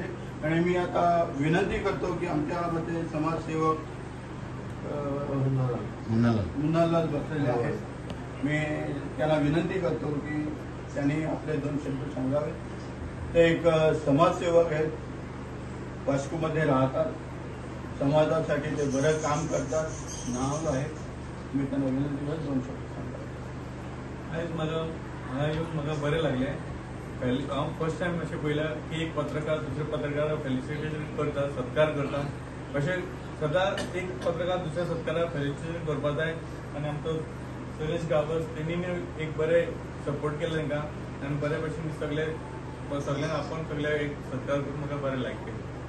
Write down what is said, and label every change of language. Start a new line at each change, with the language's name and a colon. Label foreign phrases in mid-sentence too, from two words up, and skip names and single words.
Marathi: आणि मी आता विनंती करतो की आमच्यामध्ये समाजसेवक मुन्नालाल बसलेले आहेत, मी त्यांना विनंती करतो की त्यांनी आपले 2 शब्द सांगावे. ते एक समाजसेवक आहेत, वास्कोमध्ये राहतात, समाजासाठी ते बरं काम करतात, नाव आहे. मी त्यांना विनंती करतो 2 शब्द सांगा.
Konkani: आयज म्हाका येवन म्हाका बरें लागलें. हांव
English: first time
Konkani: अशें पळयलां की एक पत्रकार दुसरे पत्रकाराक फेलिसिटेशन करता, सत्कार करता. अशें सदांच एक पत्रकार दुसऱ्या सत्काराक फेलिसिटेशन करपा जाय. आनी आमचो सुरेश गांवस तेणी एक बरें सपोर्ट केलें तांकां आनी बरे भशेन सगळ्यांक आपण सगळे एक सत्कार करून म्हाका बरें लायक केलें.